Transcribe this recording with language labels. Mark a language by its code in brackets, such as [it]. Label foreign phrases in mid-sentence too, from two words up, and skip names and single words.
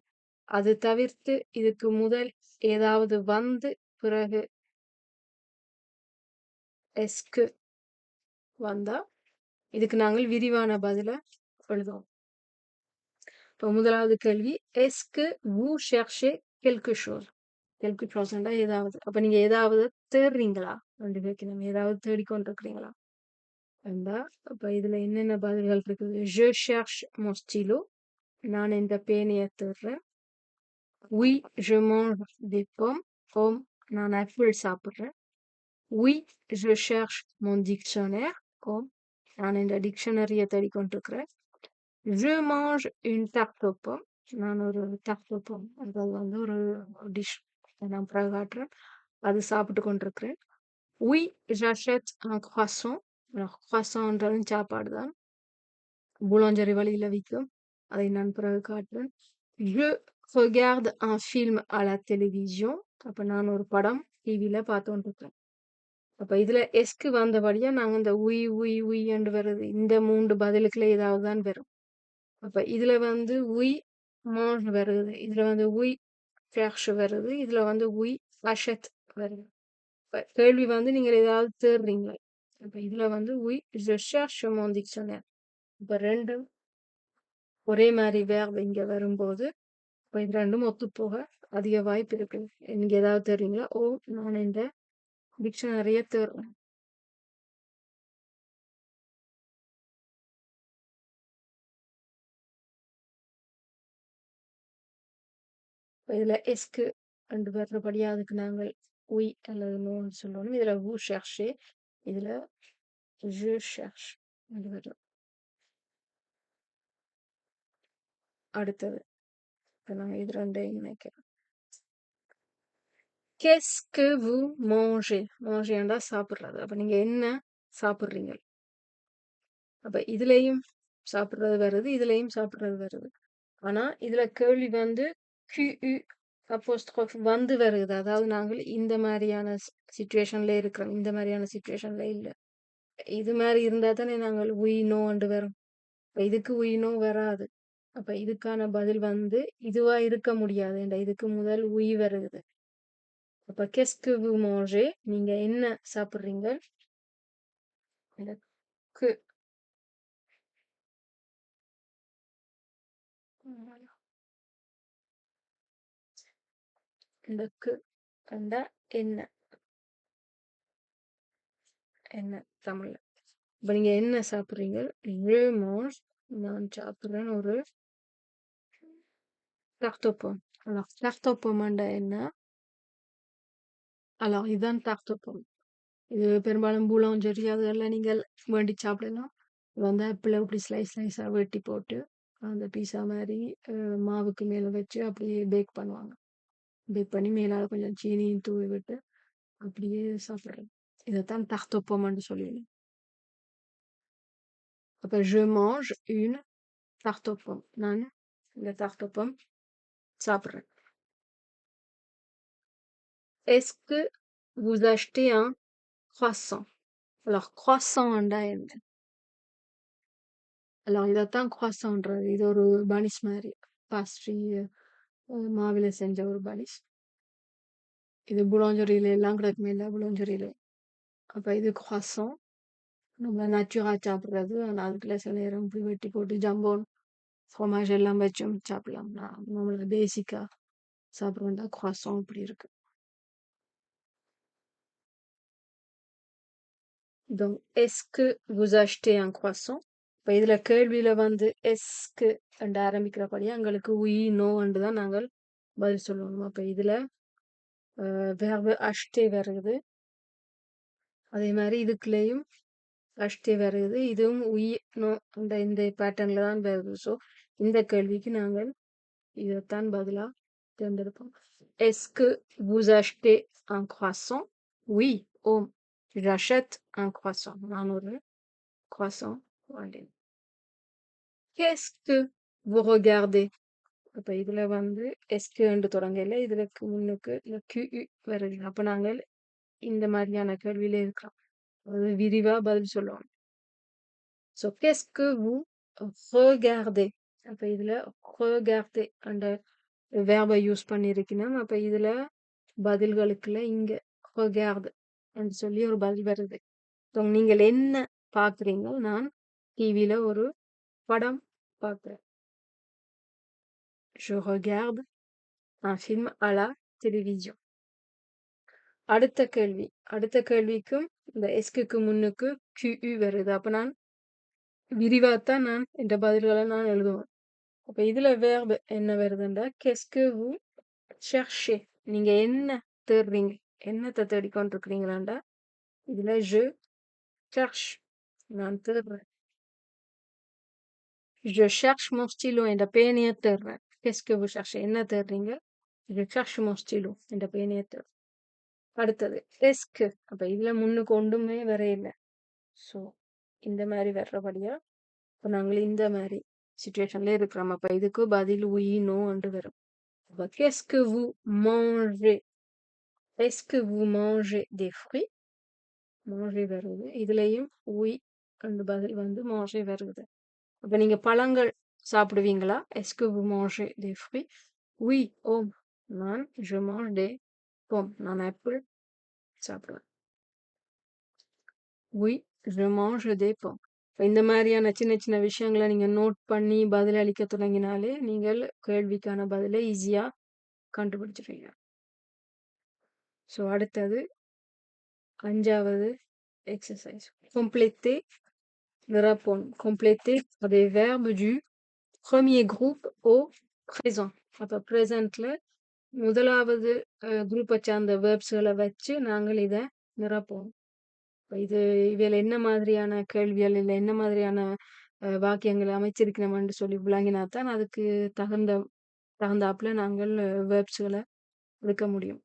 [ta] அது தவிர்த்து இதுக்கு முதல் ஏதாவது வந்து பிறகு எஸ்க்கு வந்தா இதுக்கு நாங்கள் விரிவான பதில எழுதுவோம். இப்போ முதலாவது கேள்வி, எஸ்க்கு [fr] vous cherchez quelque chose? quelque chose [ta] ண்டா ஏதாவது. அப்ப நீங்க ஏதாவது தேடுறீங்களா? ரெண்டு பேருக்கு நம்ம ஏதாவது தேடிக்கொண்டிருக்கிறீங்களா? அப்ப இதுல என்னென்ன பதில்கள் இருக்குது? [fr] je cherche mon stylo. [ta] நான் இந்த பேனையை தேடுறேன். [fr] oui je mange des pommes. [ta] ஓம் நான் ஆப்பிள் சாப்பிடுறேன். [fr] oui je cherche mon dictionnaire. [ta] ஓம் நான் இந்த டிக்ஷனரியை தேடிக்கொண்டிருக்கிறேன். [fr] je mange une tarte aux pommes. [ta] நான் ஒரு [fr] tarte aux pommes, [ta] அதாவது வந்து ஒரு டிஷ் நான் காட்டுறேன், அது சாப்பிட்டு கொண்டிருக்கிறேன். [fr] oui j'achète un croissant. [ta] croissantன்றது சாப்பாடு தான், boulangerie வழியில விற்கும், அதை நான் பிறகு காட்டுறேன். [fr] je regarde un film à la télévision. [ta] அப்ப நான் ஒரு படம் டிவியில பார்த்து கொண்டிருக்கேன். அப்ப இதுல எஸ்க்கு வந்தபடியா நாங்க இந்த [fr] oui oui oui [ta] என்று வருது, இந்த 3 பதிலுக்குள்ள ஏதாவது தான் வரும். அப்ப இதுல வந்து [fr] oui mange [ta] வருது, இதுல வந்து [fr] oui cherche [ta] வருது, இதுல வந்து [fr] oui achète [ta] வருது. இப்ப கேள்வி வந்து நீங்க ஏதாவது தேடுறீங்களா? [fr] அப்ப இதுல வந்து oui je cherche mon dictionnaire. [ta] இப்ப ரெண்டும் ஒரே மாதிரி verb இங்க வரும்போது இப்ப இது ரெண்டும் ஒத்து போக அதிக வாய்ப்பு இருக்கு. நீங்க ஏதாவது தேடுறீங்களா? ஓ நான் இந்த டிக்ஷனரிய தேடுறேன். இதுல எஸ்க்கு ரெண்டு வர்றபடியா அதுக்கு நாங்கள் உய் அல்லது நோன்னு சொல்லணும். இதுல [fr] vous cherchez, [ta] இதுல [fr] je cherche [ta] ரெண்டு வரும். அடுத்தது இப்ப நாங்க இது ரெண்டையும் நினைக்கிறோம். [fr] qu'est-ce que vous mangez? [ta] mangezண்டா சாப்பிடுறது. அப்ப நீங்க என்ன சாப்பிடுறீங்க? அப்ப இதுலயும் சாப்பிடுறது வருது, இதுலயும் சாப்பிடுறது வருது. ஆனா இதுல கேள்வி வந்து QU அப்போஸ்ட்ரோஃப் வந்து வருது, அதாவது நாங்கள் இந்த மாதிரியான சிச்சுவேஷன்ல இருக்கிறோம், இந்த மாதிரியான சிச்சுவேஷன்ல இல்ல. இது மாதிரி இருந்தா தானே நாங்கள் உய் நோண்டு வரும். இதுக்கு [fr] oui non [ta] வராது. அப்ப இதுக்கான பதில் வந்து இதுவா இருக்க முடியாது, இதுக்கு முதல் உய் வருது. [fr] அப்ப qu'est-ce que vous mangez? [ta] நீங்க என்ன சாப்பிடுறீங்க? இந்த கு இந்த கு கண்டா என்ன என்ன தமிழ்ல. இப்ப நீங்க என்ன சாப்பிடுறீங்க? [fr] je mange, [ta] நான் சாப்பிடுறேன் ஒரு [fr] tarte aux pommes. alors tarte aux pommes என்ன? alors இதுதான் tarte aux pommes. [ta] இது பெரும்பாலும் பூலாஞ்செரி அதெல்லாம் நீங்கள் வேண்டி சாப்பிடலாம். இது வந்து ஆப்பிள இப்படி ஸ்லைஸா வெட்டி போட்டு, அந்த பீஸா மாரி மாவுக்கு மேல வச்சு அப்படியே பேக் பண்ணுவாங்க. பேக் பண்ணி மேலால கொஞ்சம் சீனியும் தூவி விட்டு, அப்படியே சாப்பிடுறது. இதைத்தான் [fr] tarte aux pommes [ta] சொல்லுவீங்க. அப்ப [fr] je mange une tarte aux pommes. [ta] நான் இந்த [fr] tarte aux pommes [ta] சாப்பிடுறேன். [fr] Est-ce que vous achetez un croissant? [ta] Alors croissant ண்டா என்ன? Alors இதைத்தான் croissantன்றது. இது ஒரு பனிஷ் மாதிரி. பாஸ்ட்ரி மாவில செஞ்ச ஒரு பனிஷ். இது புலாஞ்சரியில எல்லாம் கிடைக்குமே இல்லை புலாஞ்சரியில. அப்ப இது croissant. நம்ம நேச்சுரா சாப்பிடுறது. ஆனா அதுக்குள்ள சில நேரம் இப்படி வெட்டி போட்டு [fr] jambon fromage [ta] எல்லாம் வச்சும் சாப்பிடலாம். நம்மள பேசிக்கா சாப்பிடுறோம்டா croissant இப்படி இருக்கு. [fr] Donc est-ce que vous achetez un croissant? [ta] இப்ப இதுல கேள்வியில வந்து எஸ்க்கு என்று ஆரம்பிக்கிறபடியா எங்களுக்கு [fr] oui no [ta] என்று தான் நாங்கள் பதில் சொல்லணும். அப்ப இதுல [fr] verbe acheter [ta] வருது. அதே மாதிரி இதுக்குள்ளேயும் acheter வருது. இதுவும் [fr] oui no [ta] இந்த பேட்டர்ன்ல தான் வருது. ஸோ இந்த கேள்விக்கு நாங்கள் இதைத்தான் பதிலா தேர்ந்தெடுப்போம். [fr] Est-ce que vous achetez un croissant? Oui, oh, j'achète un croissant. [ta] நான் ஒரு croissant வாங்கினேன். [fr] Qu'est-ce que vous regardez? [ta] அப்ப இதுல வந்து எஸ்கு என்று தொடங்கல இதுக்கு முன்னுக்கு இந்த QU வருது. அப்ப நாங்கள் இந்த மாதிரியான கேள்வியில இருக்கிறோம். அது விரிவா பதில் சொல்லணும். [fr] So qu'est-ce que vous regardez? [ta] அப்ப இதுல regarder அந்த verb யூஸ் பண்ணிருக்கணும். அப்ப இதுல பதில்களுக்குள்ள இங்க regarde என்று சொல்லி ஒரு பதில் வருது. So நீங்கள் என்ன பாக்குறீங்க? நான் டிவில ஒரு படம் பார்க்கிறேன். [fr] Je regarde un film à la télévision. [ta] அடுத்த கேள்விக்கும் இந்த எஸ்க்கு முன்னுக்கு QU வருது. அப்ப நான் விரிவாத்தான் நான் இந்த பதில்களை நான் எழுதுவேன். அப்ப இதுல verb என்ன வருதுண்டா [fr] qu'est-ce que vous cherchez? [ta] நீங்க என்ன தேடுறீங்க? என்னத்தை தேடிக்கொண்டிருக்கிறீங்களாண்டா இதுல [fr] je cherche [ta] நான் தேடுறேன். [fr] Je cherche mon stylo [ta] என்ற பேனையை தேடுறேன். [fr] Qu'est-ce que vous cherchez? [ta] என்ன தேடுறீங்க? [fr] Je cherche mon stylo [ta] என்ற பேனையை தேடுறேன். அடுத்தது எஸ்க்கு அப்ப இதுல முன்னுக்கு ஒன்றுமே வர இல்லை. ஸோ இந்த மாதிரி வர்றபடியா இப்போ நாங்கள் இந்த மாதிரி சுச்சுவேஷன்ல இருக்கிறோம். அப்ப இதுக்கு பதில் [fr] oui no [ta] என்று வரும். அப்ப [fr] qu'est-ce que vous mangez? Est-ce que vous mangez des fruits? [ta] manger வருது. இதுலயும் oui என்று பதில் வந்து manger வருது. அப்ப நீங்க பழங்கள் சாப்பிடுவீங்களா? [fr] Est-ce que vous mangez des fruits? Oui, oh, நான் je mange des pommes. [ta] நான் ஆப்பிள் சாப்பிடுவேன். [fr] Oui, je mange des pommes. [ta] இந்த மாதிரியான சின்ன சின்ன விஷயங்களை நீங்க நோட் பண்ணி பதில் அளிக்க தொடங்கினாலே நீங்கள் கேள்விக்கான பதிலை ஈஸியா கண்டுபிடிச்சிருவீங்க. ஸோ அடுத்தது 5வது எக்ஸசைஸ் compléter நிரப்பணும். [fr] compléter des verbes du premier groupe au présent. [ta] அப்ப ப்ரெசன்ட்ல முதலாவது குரூப்பை சார்ந்த வேர்ப்ஸ்களை வச்சு நாங்கள் இதை நிரப்போம். இவையில என்ன மாதிரியான கேள்விகள் இல்லை என்ன மாதிரியான வாக்கியங்களை அமைச்சிருக்கணும்னு சொல்லி விளங்கினாத்தான் அதுக்கு தகுந்தாப்புல நாங்கள் வேர்ப்ஸ்களை எடுக்க முடியும்.